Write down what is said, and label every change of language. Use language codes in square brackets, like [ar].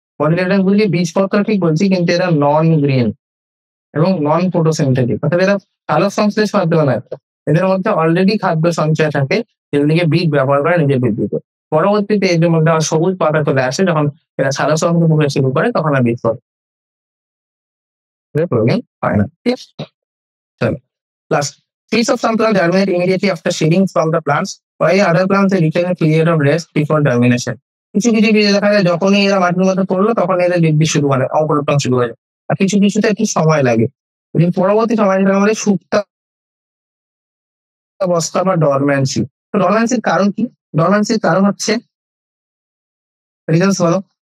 [bn] কটিলেডেন্স গুলি বীজপত্র ঠিক বলছি, কিন্তু এরা নন গ্রিন এবং নন ফটোসিনথেটিক, অর্থাৎ এরা আলোক সংশ্লেষ মাধ্যমে নয়। এদের মধ্যে অলরেডি খাদ্য সঞ্চয় থাকে, যেগুলিকে বীজ ব্যবহার করে নিজের বৃদ্ধিতে। পরবর্তীতে এদের মধ্যে সবুজ পাতা চলে আসে, যখন এরা সারা সংখ্যা মুখে শুরু করে, তখন আর বীজ প্রয়োজন হয় না। [en] চলো last, seeds of some plants germinate immediately after shedding from the plants, while other plants retain a period of rest before germination. [bn] কিছু কিছু বীজ দেখা যায় যখনই এরা মাটির মধ্যে পড়লো, তখন এদের বৃদ্ধি শুরু হয়, অঙ্কুরোদ্গম শুরু হয়। আর কিছু কিছুতে একটু সময় লাগে। পরবর্তী সময় যেটা আমাদের সুপ্তাবস্থা বা ডরম্যান্সি। তো ডরম্যান্সির কারণ কি? ডরম্যান্সির কারণ হচ্ছে রিজনস বলো।